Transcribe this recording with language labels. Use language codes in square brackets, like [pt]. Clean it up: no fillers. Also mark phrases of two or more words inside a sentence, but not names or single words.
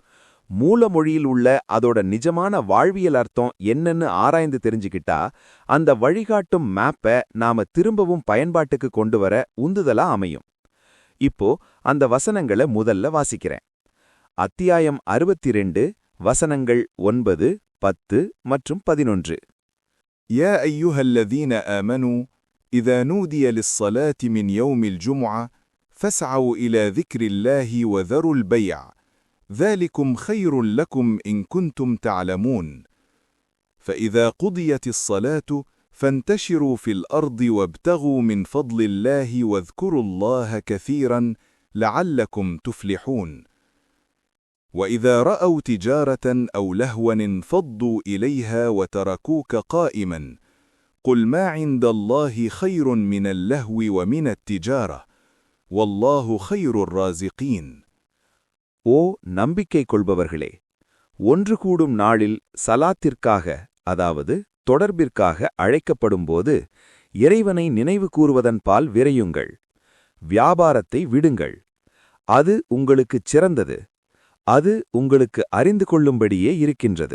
[ta] மூல மொழியில் உள்ள அதோட நிஜமான வாழ்வியல் அர்த்தம் என்னன்னு ஆராய்ந்து தெரிஞ்சுக்கிட்டா அந்த வழிகாட்டும் மேப்பை நாம திரும்பவும் பயன்பாட்டுக்கு கொண்டு வர உந்துதலா அமையும். இப்போ அந்த வசனங்களை முதல்ல வாசிக்கிறேன். அத்தியாயம் 62 வசனங்கள் 9, 10 மற்றும் 11. [ar] يا أيها الذين آمنوا إذا نودي للصلاة من يوم الجمعة فاسعوا إلى ذكر الله وذروا البيع ذلكم خير لكم إن كنتم تعلمون فإذا قضيت الصلاة فانتشروا في الأرض وابتغوا من فضل الله واذكروا الله كثيرا لعلكم تفلحون وإذا رأوا تجارة أو لهوا انفضوا إليها وتركوك قائما قل ما عند الله خير من اللهو ومن التجارة والله خير الرازقين. [ta] ஓ நம்பிக்கை கொள்பவர்களே, ஒன்று கூடும் நாளில் சலாத்திற்காக, அதாவது தொடர்பிற்காக அழைக்கப்படும்போது இறைவனை நினைவு கூறுவதன் பால் விரையுங்கள். வியாபாரத்தை விடுங்கள், அது உங்களுக்குச் சிறந்தது, அது உங்களுக்கு அறிந்து கொள்ளும்படியே இருக்கின்றது.